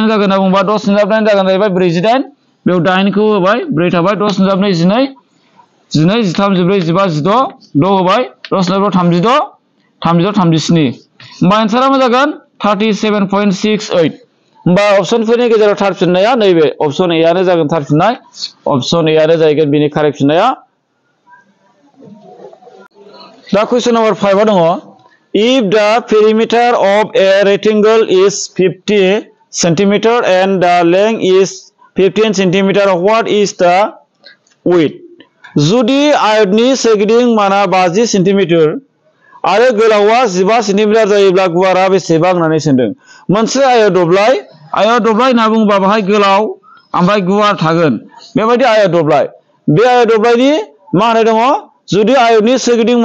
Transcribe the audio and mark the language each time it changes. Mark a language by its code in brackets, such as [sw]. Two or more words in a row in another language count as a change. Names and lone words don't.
[brx] जागोन होनना बुंबा 6 सानजाब 8 जागोन जाहैबाय 48 बेयाव 8 खौ होबाय 4 थाबाय 6 सानजाब 2 12 13 14 15 16 6 होबाय 6 सानजाब 36 36 37 होमबा आन्सारा मा जागोन 37.68 होमबा अपसनफोरनि गेजेराव थार फिननाया नैबे [en] option A [brx] आनो जागोन थार फिननाय [en] option A [brx] आनो जागोन बेनि कारेक्ट फिननाया दा [en] question number [brx] 5 दङ [en] if the perimeter of a rectangle is 50 cm and the length is 15 cm what is the width [brx] जुदि आयतनि सोरगिदिं माना 50 सेन्टिमिटार आरो गोलावआ 15 सेन्टिमिटार जायोब्ला गुवारा बेसेबां होननानै सोंदों मोनसे आयत दब्लाय होनना बुङोबा बाहाय गोलाव ओमफ्राय गुवार थागोन बेबायदि आयत दब्लाय बे आयत दब्लायनि मा होनाय दङ जुदि आयतनि सोरगिदिं